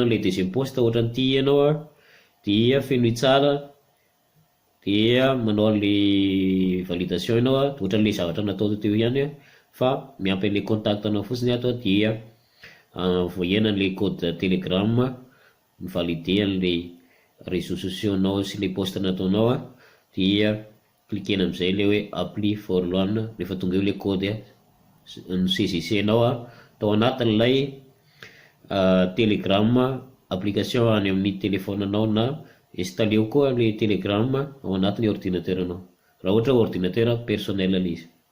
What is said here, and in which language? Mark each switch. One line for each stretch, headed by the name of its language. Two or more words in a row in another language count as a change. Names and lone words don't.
Malagasy: an'ilay deuxième poste ohatran'ity ianao dia fenoy tsara dia manao an'ilay validation ianao ohatran'ilay zavatra natao teo ihany fa miampy an'ilay contact anao fotsiny ato dia voahena an'ilay code telegram mivalider an'ilay
French: réseaux sociaux
Malagasy: nao sy ilay poste nataonao dia klikena amin'izay ilay hoe
English: apply for loan.
Malagasy: Rehefa tonga eo ilay code ny saisisenao tao anatin'ilay
English: telegram application
Malagasy: any amin'ny telefonanao na installé koa ilay telegram ao anatin'ny ordinateur anao raha ohatra
French: ordinateur personnel
Malagasy: ilay izy.